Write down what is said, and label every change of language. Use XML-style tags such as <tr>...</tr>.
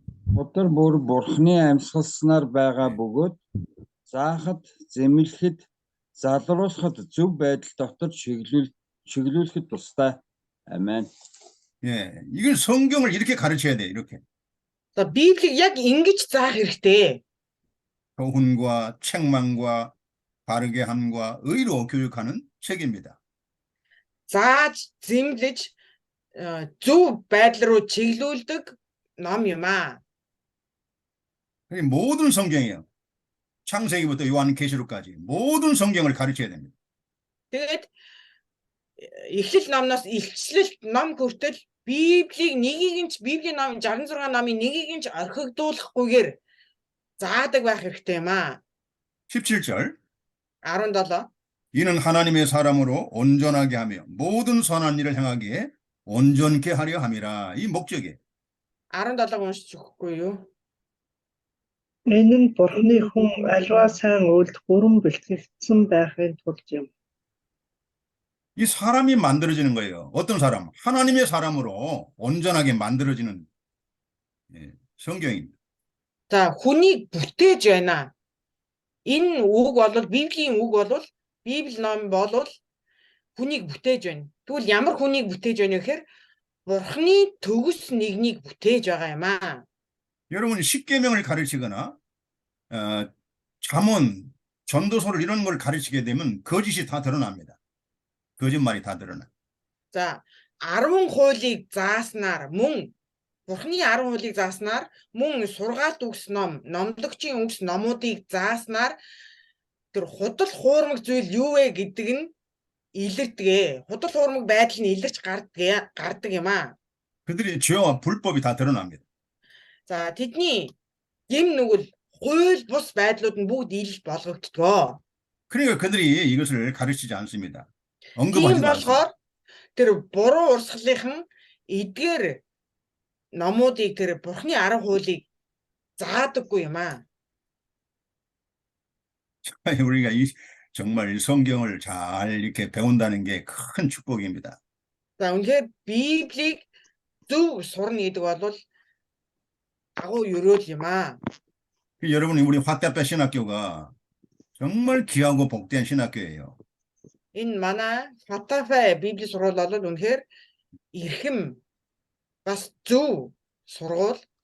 <mn>Өдөр бүр Бурхны амьсгалснаар байгаа бөгөөд заахад, зэмлэхэд, залруулахад зөв байдал дотор чиглүүлэхэд тустай. Амен.</mn> <ko>예, 이건 성경을 이렇게 가르쳐야 돼. 이렇게.</ko> <mn>За Библийг яг ингэж заах хэрэгтэй.</mn> <ko>교훈과 책망과 바르게 함과 의로 교육하는 책입니다.</ko> <mn>Зааж, зэмлэж зөв байдал руу чиглүүлдэг ном юм аа.</mn> <ko>이 모든 성경이에요. 창세기부터 요한계시록까지 모든 성경을 가르쳐야 됩니다.</ko> <mn>Тэгээд Эхлэл номноос Илчлэл ном хүртэл Библийн Библийн ном 66 номын нэгийг нь ч орхигдуулахгүйгээр заадаг байх хэрэгтэй юм аа.</mn> <ko>17절. 17. 이는 하나님의 사람으로 온전하게 하며 모든 선한 일을 행하기에 온전케 하려 함이라. 이 목적이에요.</ko> <mn>17-г уншиж өгөхгүй юу? Энэ нь Бурхны хүн аливаа сайн үйлд бүрэн бэлтгэгдсэн байхын тулд юм.</mn> <ko>이 사람이 만들어지는 거예요. 어떤 사람? 하나님의 사람으로 온전하게 만들어지는 성경입니다.</ko> <mn>За хүнийг бүтээж байна. Энэ үг бол Библийн үг бол Библи ном бол хүнийг бүтээж байна. Тэгвэл ямар хүнийг бүтээж байна вэ гэхээр Бурхны төгс нэгнийг бүтээж байгаа юм аа.</mn> <ko>여러분 십계명을 가르치거나 잠언, 전도서를 이런 걸 가르치게 되면 거짓이 다 드러납니다. 거짓말이 다 드러나.</ko> <mn>За 10 хуулийг зааснаар мөн Бурхны 10 хуулийг зааснаар мөн сургаалт үгс ном, номлогчийн үгс номуудыг зааснаар тэр худал хуурмаг зүйл юу вэ гэдэг нь илэрдэг. Худал хуурмаг байдал нь илэрч гардаг юм аа.</mn> <ko>그들의 죄와 불법이 다 드러납니다.</ko> <mn>За тэдний гэм нүгэл хууль бус байдлууд нь бүгд ил болгогддгоо.</mn> <ko>그러니까 그들이 이것을 가르치지 않습니다.</ko> <mn>Тийм</mn> <ko>언급하지도</ko> <mn>болохоор</mn> <ko>않습니다.</ko> <mn>тэр буруу урсгалынхан эдгээр номуудыг тэр Бурхны 10 хуулийг заадаггүй юм аа.</mn> <ko>우리가 정말 성경을 잘 이렇게 배운다는 게 큰 축복입니다.</ko> <mn>За үнэхээр Библийг зөв сурна гэдэг бол агуу өрөөл юм аа.</mn> <ko>여러분 우리 화답배 신학교가 정말 귀하고 복된 신학교예요.</ko> <mn>Энэ манай Фатафе Библи сургууль бол үнэхээр эрхэм бас зөв сургууль.</mn>